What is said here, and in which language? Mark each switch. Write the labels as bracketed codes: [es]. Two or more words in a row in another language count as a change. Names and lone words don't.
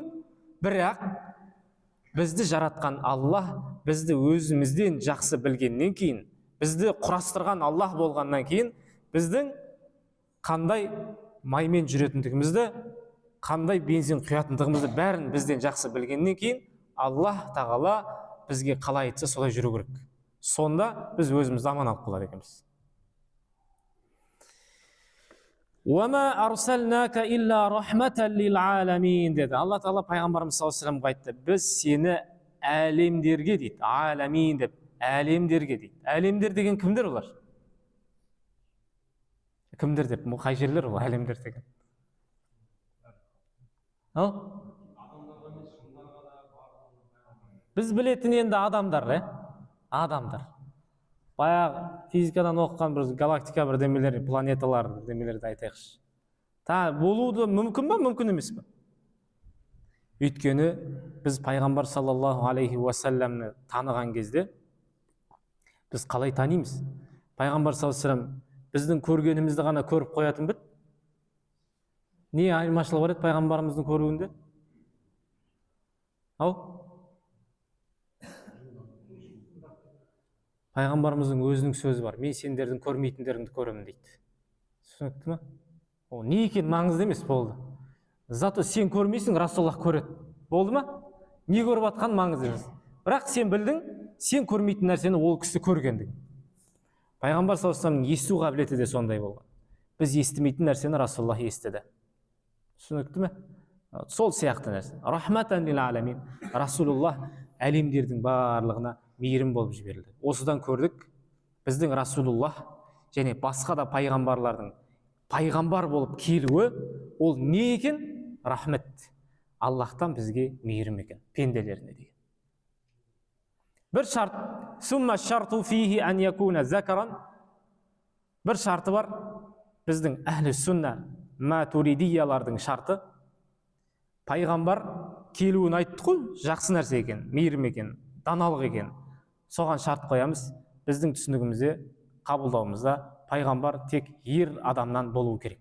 [kk] Бірақ бізді жаратқан Аллах бізді өзімізден жақсы білгеннен кейін, бізді құрастырған Аллах болғаннан кейін, біздің қандай маймен жүретіндігімізді, қандай бензин құятындығымызды бәрін бізден жақсы білгеннен кейін, Аллах тағала бізге қалай айтса солай жүру керек. Сонда біз өзімізді аман алып қалады екенбіз. [ar] وَمَا أَرْسَلْنَاكَ إِلَّا رَحْمَةً لِلْعَالَمِينَ деді. [kk] Алла тағала пайғамбарымыз [ar] صلى الله عليه [kk] ва саллямға айтты, біз сені әлемдерге дейді, аламин деп, әлемдерге дейді. Әлемдер деген кімдер олар? Кімдер деп, қай жерлер ол әлемдер деген? Біз білетін енді адамдар, адамдар. Баяғы физикадан оқыған бір галактика бірдемелер, планеталар бірдемелерді айтайықшы. Болуы мүмкін ба, мүмкін емес пе? Өйткені біз пайғамбар [ar] صلى الله عليه [kk] ва саллямны таныған кезде біз қалай танимыз? Пайғамбар [ar] صلى الله عليه وسلم [kk] біздің көргенімізді ғана көріп қоятын бе? Не айырмашылығы бар еді пайғамбарымыздың көруінде? Пайғамбарымыздың өзінің сөзі бар. Мен сендердің көрмейтіндеріңді көремін дейді. Түсінікті ме? О, не екен маңызды емес, болды. Зато сен көрмейсің, Расулаллах көреді. Болды ма? Не көріп атқан маңызды емес. Бірақ сен білдің, сен көрмейтін нәрсені ол кісі көргендігін. Пайғамбар [ar] صلى الله عليه [kk] ва саллямның есту қабілеті де сондай болған. Біз естімейтін нәрсені Расулаллах естіді. Түсінікті ме? Сол сияқты нәрсе. [ar] رحمة للعالمين. [kk] Расулаллах әлемдердің барлығына мейірім болып жіберілді. Осыдан көрдік, біздің Расулуллах және басқа да пайғамбарлардың пайғамбар болып келуі, ол не екен? Рахмет. Аллахтан бізге мейірім екен, пенделеріне деген. Бір шарт, [ar] ثم شرطه فيه أن يكون ذكرا. [kk] Бір шарты бар, біздің әхлі сүнна матуридиялардың шарты, пайғамбар келуін айттық қой, жақсы нәрсе екен, мейірім екен, даналық екен. Соған шарт қоямыз. Біздің түсінігімізде, қабылдауымызда пайғамбар тек ер адамнан болуы керек.